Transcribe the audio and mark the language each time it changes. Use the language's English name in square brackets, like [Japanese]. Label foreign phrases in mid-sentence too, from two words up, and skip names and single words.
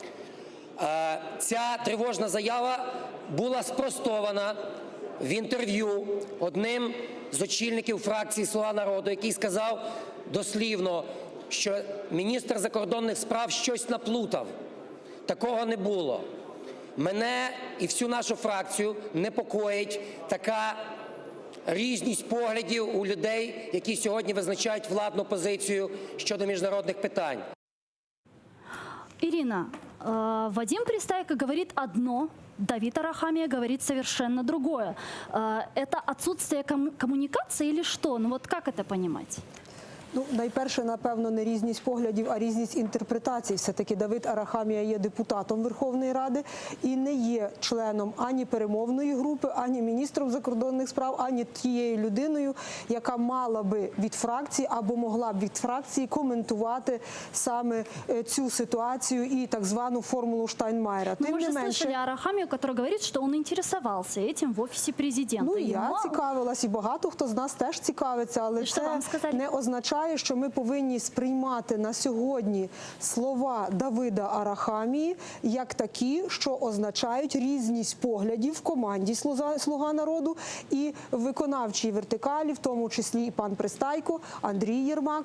[Ukrainian] Ця тривожна заява була спростована в інтерв'ю одним з очільників фракції «Слуга народу», який сказав дослівно, що міністр закордонних справ щось наплутав. Такого не було. Мене і всю нашу фракцію непокоїть така різність поглядів у людей, які сьогодні визначають владну позицію щодо міжнародних питань. [Russian] Ирина, Вадим Пристайко говорит одно, Давид Арахамия говорит совершенно другое. Это отсутствие коммуникации или что? Ну вот как это понимать? [Ukrainian] Ну, найперше, напевно, не різність поглядів, а різність інтерпретацій. Все-таки Давид Арахамія є депутатом Верховної Ради і не є членом ані перемовної групи, ані міністром закордонних справ, ані тією людиною, яка мала би від фракції або могла б від фракції коментувати саме цю ситуацію і так звану формулу Штайнмайера. [Russian] Мы уже слышали Арахамию, который говорит, что он интересовался этим в офисе президента. [Ukrainian] Ну, я цікавилась, і багато хто з нас теж цікавиться, але це не означає, що ми повинні сприймати на сьогодні слова Давида Арахамії як такі, що означають різність поглядів в команді «Слуга народу» і в виконавчій вертикалі, в тому числі і пан Пристайко, Андрій Єрмак.